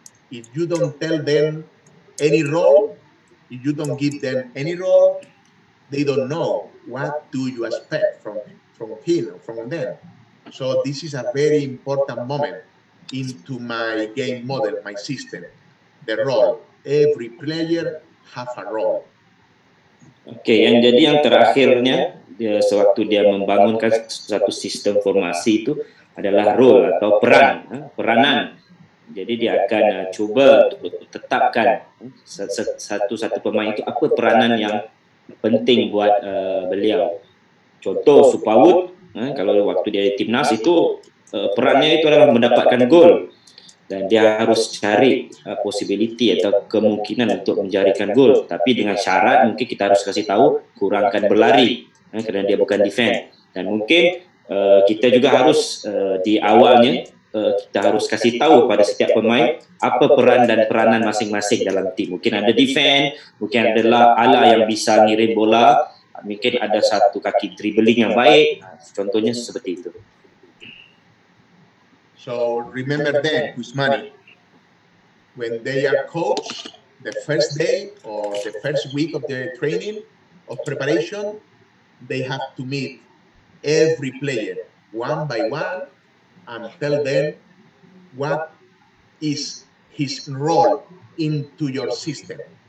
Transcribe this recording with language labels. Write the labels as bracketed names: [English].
[English] If you don't tell them any role, if you don't give them any role, they don't know what do you expect from him or from them. So this is a very important moment into my game model, my system, the role. Every player have a role. [Indonesian] Oke, yang jadi yang terakhirnya dia sewaktu dia membangunkan satu sistem formasi itu adalah role atau peran, peranan. Jadi dia akan coba untuk tetapkan satu pemain itu apa peranan yang penting buat beliau. Contoh Supawut, kalau waktu dia di timnas itu perannya itu adalah mendapatkan gol. Dan dia harus cari possibility atau kemungkinan untuk menjadikan gol, tapi dengan syarat mungkin kita harus kasih tahu kurangkan berlari kerana dia bukan defend. Dan mungkin kita juga harus di awalnya kita harus kasih tahu pada setiap pemain apa peran dan peranan masing-masing dalam tim. Mungkin ada defend, mungkin adalah ala yang bisa ngirim bola, mungkin ada satu kaki dribbling yang baik, contohnya seperti itu. [English] So remember then, Guzmani, when they are coached, the first day or the first week of the training, of preparation, they have to meet every player one by one and tell them what is his role into your system.